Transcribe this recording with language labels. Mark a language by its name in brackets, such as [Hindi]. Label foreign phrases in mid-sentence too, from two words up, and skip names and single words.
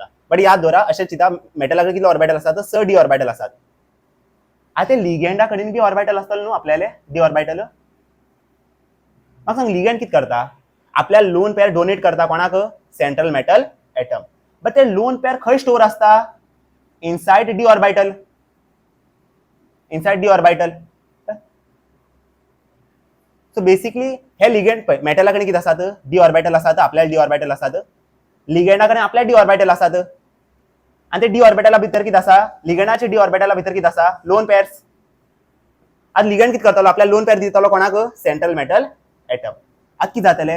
[Konkani] बट याद दवरा अशें चिंता मेटला कडेन कितले ऑर्बिटल आसतात? 6 [English] d orbital [Konkani] आसतात. आता लिगेंडा कडेन बी ऑर्बिटल आसतले न्हू आपल्याले [English] d orbital. [Konkani] म्हाका सांग लिगेंड कितें करता? आपल्या [English] lone pair donate [Konkani] करता कोणाक? [English] Central metal atom. [Konkani] बट ते [English] lone pair [Konkani] खंय स्टोर आसता? [English] Inside d orbital. Inside d orbital. so basically [Konkani] हे लिगेंड पळय मेटला कडेन कितें आसात? [English] d orbital [Konkani] आसात, आपल्याला [English] d orbital [Konkani] आसात. लिगेंडा कडेन आपल्या [English] d orbital [Konkani] आसात. आणि ते d ऑर्बिटला भितर कितें आसा? लिगेंडाचे d ऑर्बिटला भितर कितें आसा? [English] Lone pairs. [Konkani] आता लिगेंड कितें करतलो? आपल्या [English] lone pair [Konkani] दितलो कोणाक? [English] Central metal atom. [Konkani] आता कितें जातलें?